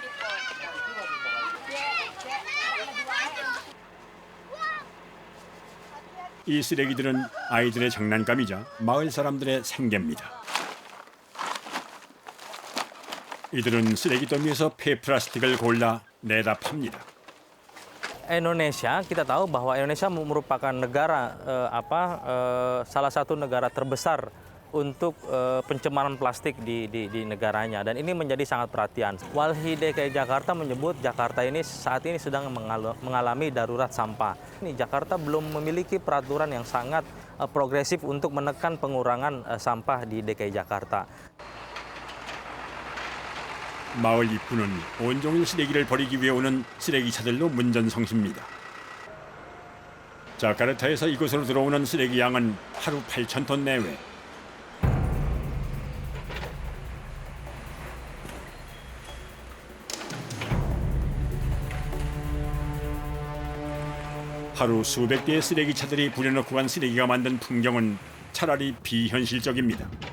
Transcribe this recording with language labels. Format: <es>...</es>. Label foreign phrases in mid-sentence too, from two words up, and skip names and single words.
<ko>이 쓰레기들은 아이들의 장난감이자 마을 사람들의 생계입니다. 이들은 쓰레기 더미에서 폐플라스틱을 골라 내다 팝니다.</ko> <id>Indonesia, kita tahu bahwa Indonesia merupakan negara salah satu negara terbesar untuk pencemaran plastik di negaranya, dan ini menjadi sangat perhatian. Walhi DKI Jakarta menyebut Jakarta ini saat ini sedang mengalami darurat sampah. Ini Jakarta belum memiliki peraturan yang sangat progresif untuk menekan pengurangan sampah di DKI Jakarta.</id> <ko>마을 입구는 온종일 쓰레기를 버리기 위해 오는 쓰레기차들로 문전성시입니다. 자카르타에서 이곳으로 들어오는 쓰레기 양은 하루 8,000톤 내외. 하루 수백 대의 쓰레기차들이 부려놓고 간 쓰레기가 만든 풍경은 차라리 비현실적입니다.</ko>